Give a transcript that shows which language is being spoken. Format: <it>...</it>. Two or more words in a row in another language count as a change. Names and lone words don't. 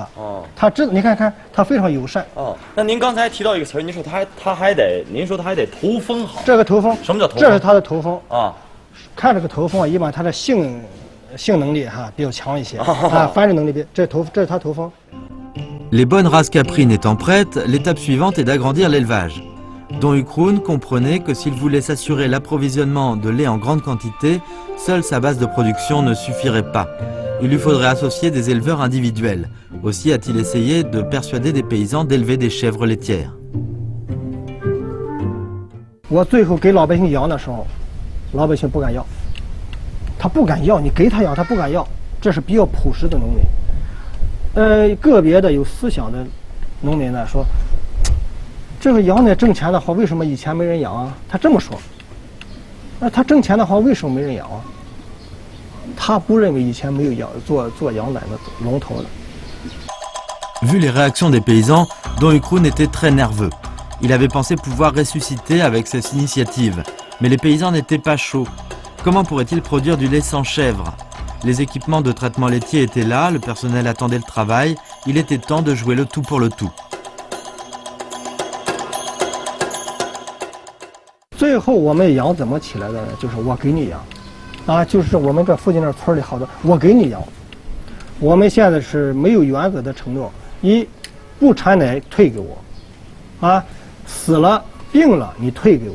<zh>哦，她你看她非常友善。哦，那您刚才提到一个词儿，您说她还得头风好。这个头风，什么叫头风？这是她的头风啊。看这个头风啊，一般他的性能力比较强一些啊，繁殖能力这是他头风。</zh> <fr>Les bonnes races caprines étant prêtes, l'étape suivante est d'agrandir l'élevage. Don Ukroon comprenait que s'il voulait s'assurer l'approvisionnement de lait en grande quantité, seule sa base de production ne suffirait pas. Il lui faudrait associer des éleveurs individuels. Aussi a-t-il essayé de persuader des paysans d'élever des chèvres laitières.</fr> <zh>我最后给老百姓养的时候。老百姓不敢要，他不敢要，你给他养，他不敢要，这是比较朴实的农民。个别的有思想的农民呢说，这个羊奶挣钱的话，为什么以前没人养啊？他这么说。那他挣钱的话，为什么没人养啊？他不认为以前没有做羊奶的龙头的。</zh> <fr>Vu les réactions des paysans, Don Ukroon était très nerveux. Il avait pensé pouvoir ressusciter avec cette initiative. Mais les paysans n'étaient pas chauds. Comment pourraient-ils produire du lait sans chèvre? Les équipements de traitement laitier étaient là, le personnel attendait le travail, il était temps de jouer le tout pour le tout.</fr> <zh>最后我们养怎么起来的呢？就是我给你养，啊，就是我们这附近这村里好多，我给你养。我们现在是没有原则的承诺：一，不产奶退给我，啊，死了病了你退给我。</zh>